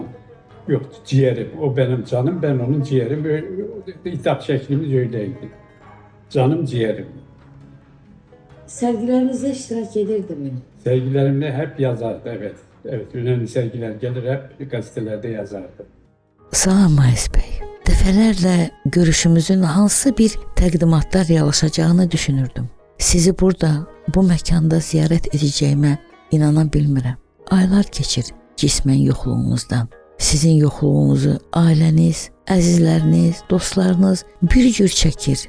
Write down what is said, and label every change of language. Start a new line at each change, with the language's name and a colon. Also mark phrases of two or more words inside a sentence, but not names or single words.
Turkish: Yok ciğerim, o benim canım, ben onun ciğerim. Hitap şeklimiz öyleydi. Canım ciğerim. Sergilerinizde
Azerbaijani: iştirak edirdi
Turkish: mi? Sergilerimde hep yazardı, evet. Evet, önemli sergiler gelir hep gazetelerde yazardı.
Azerbaijani: Salam Mayıs Bey. Dəfələrlə görüşümüzün hansı bir təqdimatlar reallaşacağını düşünürdüm. Sizi burada, bu məkanda ziyarət edəcəyimə inana bilmirəm. Aylar keçir cismən yoxluğunuzdan. Sizin yoxluğunuzu ailəniz, əzizləriniz, dostlarınız bir cür çəkir.